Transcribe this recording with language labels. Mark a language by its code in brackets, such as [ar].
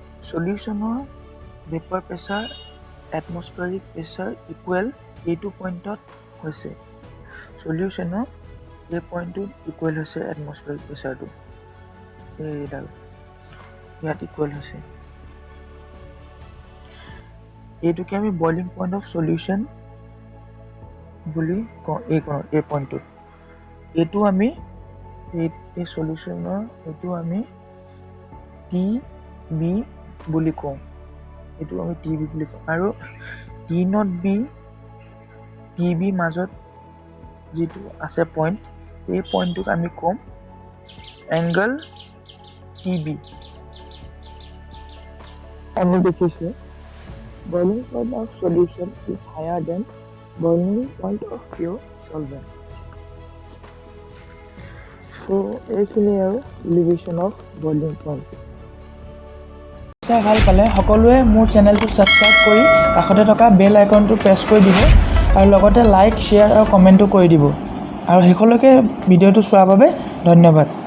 [as] সলিউশ্যনৰ vapour pressure এটমস্ফেৰিক pressure equal এইটো পইণ্টত হৈছে। সলিউশ্যনৰ এই পইণ্টটোত ইকুৱেল হৈছে এটমস্ফেৰিক প্ৰেছাৰটো, এইডাল ইয়াত ইকুৱেল হৈছে। এইটোকে আমি বইলিং পইণ্ট অফ সলিউশ্যন বুলি কওঁ। এই পইণ্টটোত এইটো আমি এই সলিউশ্যনৰ এইটো আমি টি বি বুলি কওঁ, এইটো আমি টি বি বুলি কওঁ। আৰু T not B T B মাজত যিটো আছে পইণ্ট, এই পইণ্টটোক আমি ক'ম এংগল টি বি। আমি দেখিছোঁ [en] boiling point of solution is higher than boiling point of pure solvent. So [as] এইখিনি আৰু [en] elevation of boiling point। [as] চাই ভাল পালে সকলোৱে মোৰ চেনেলটো ছাবস্ক্ৰাইব কৰি কাষতে থকা বেল আইকনটো প্ৰেছ কৰি দিব আৰু লগতে লাইক শ্বেয়াৰ আৰু কমেণ্টো কৰি দিব আৰু শেষলৈকে ভিডিঅ'টো চোৱাৰ বাবে ধন্যবাদ।